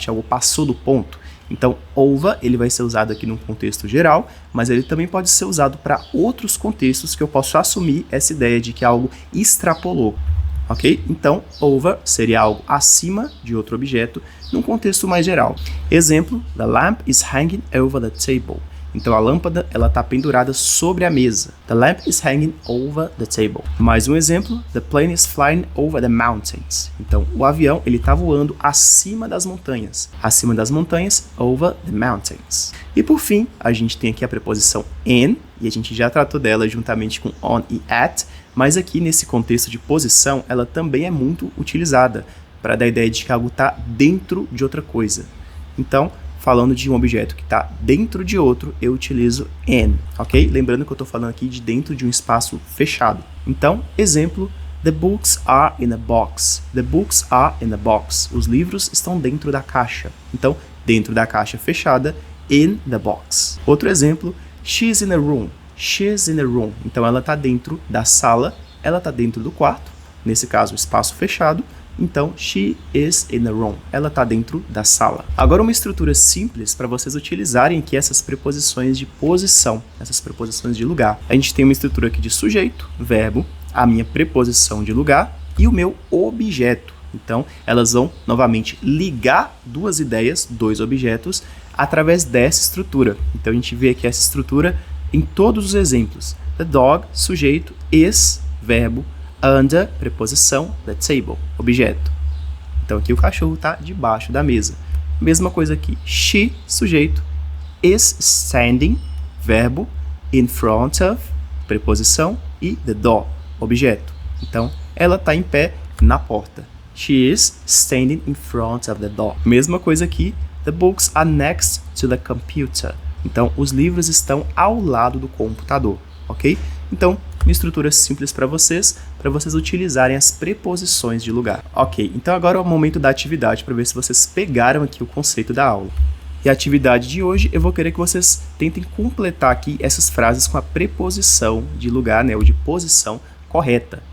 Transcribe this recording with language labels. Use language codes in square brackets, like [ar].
[pt] Que algo passou do ponto. Então, over, ele vai ser usado aqui num contexto geral, mas ele também pode ser usado para outros contextos que eu posso assumir essa ideia de que algo extrapolou. Ok? Então, over seria algo acima de outro objeto num contexto mais geral. Exemplo, [en] the lamp is hanging over the table. [pt] Então, a lâmpada ela está pendurada sobre a mesa. [en] The lamp is hanging over the table. [pt] Mais um exemplo, [en] the plane is flying over the mountains. [pt] Então, o avião ele está voando acima das montanhas. Acima das montanhas, [en] over the mountains. [pt] E por fim, a gente tem aqui a preposição in, e a gente já tratou dela juntamente com on e at, mas aqui nesse contexto de posição, ela também é muito utilizada para dar a ideia de que algo está dentro de outra coisa. Então, falando de um objeto que está dentro de outro, eu utilizo in, ok? Lembrando que eu estou falando aqui de dentro de um espaço fechado. Então, exemplo, [en] the books are in a box. The books are in a box. [pt] Os livros estão dentro da caixa. Então, dentro da caixa fechada, in the box. Outro exemplo, [en] she's in a room. She's in a room. [pt] Então, ela está dentro da sala, ela está dentro do quarto, nesse caso, espaço fechado. Então, [en] she is in a room. [pt] Ela está dentro da sala. Agora, uma estrutura simples para vocês utilizarem aqui essas preposições de posição, essas preposições de lugar. A gente tem uma estrutura aqui de sujeito, verbo, a minha preposição de lugar e o meu objeto. Então, elas vão, novamente, ligar duas ideias, dois objetos, através dessa estrutura. Então, a gente vê aqui essa estrutura em todos os exemplos. The dog, sujeito, is, verbo, under, preposição, the table, objeto. Então aqui o cachorro está debaixo da mesa. Mesma coisa aqui. She, sujeito, is standing, verbo, in front of, preposição, e the door, objeto. Então ela está em pé na porta. [en] She is standing in front of the door. [pt] Mesma coisa aqui. [en] The books are next to the computer. [pt] Então os livros estão ao lado do computador, ok? Então, uma estrutura simples para vocês utilizarem as preposições de lugar. Ok, então agora é o momento da atividade para ver se vocês pegaram aqui o conceito da aula. E a atividade de hoje, eu vou querer que vocês tentem completar aqui essas frases com a preposição de lugar, né, ou de posição correta.